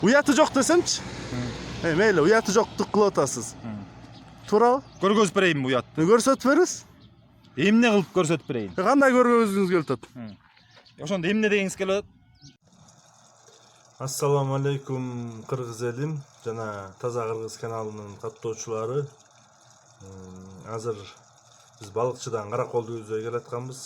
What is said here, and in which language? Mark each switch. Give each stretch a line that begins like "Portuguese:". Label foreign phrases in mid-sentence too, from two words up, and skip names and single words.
Kyrgyz: Уяты жок десемчи. Мейли, уяты жоктук кылып атасыз. Tuurabı? Көргөзүп берейинби уятты? Көрсөтүп бериңиz. Эмне кылып көрсөтүп берейин? Кандай көргөзүңүз келип атат? Ошондо эмне дегиңиз келип атат? Ассаламу алейкум кыргыз элим жана Таза Кыргыз каналынын каттоочулары. Азыр биз балыкчыдан Караколду үзөй келатканбыз.